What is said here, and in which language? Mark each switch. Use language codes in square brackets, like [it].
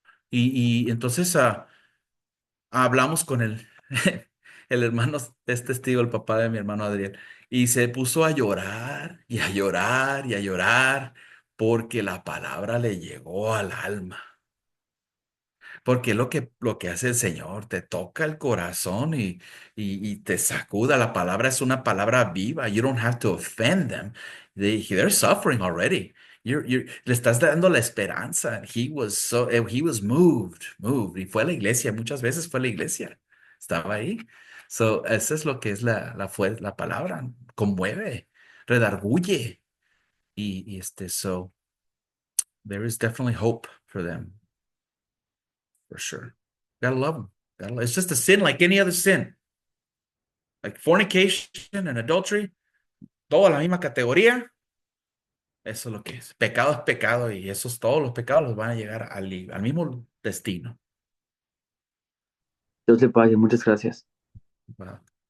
[es] Y entonces hablamos con el hermano, es testigo, el papá de mi hermano Adriel, y se puso a llorar y a llorar y a llorar porque la palabra le llegó al alma. Porque es lo que hace el Señor, te toca el corazón y te sacuda. La palabra es una palabra viva. [en] You don't have to offend them. They're suffering already. [es] Le estás dando la esperanza. [en] He was moved. [es] Y fue a la iglesia, muchas veces fue a la iglesia. Estaba ahí. So, eso es lo que es la palabra. Conmueve, redarguye. [en] So, there is definitely hope for them. For sure. Gotta love them. It's just a sin like any other sin. Like fornication and adultery, [es] toda la misma categoría. Eso es lo que es. Pecado es pecado y esos todos los pecados los van a llegar al mismo destino. Dios le pague, muchas gracias. ¿Verdad?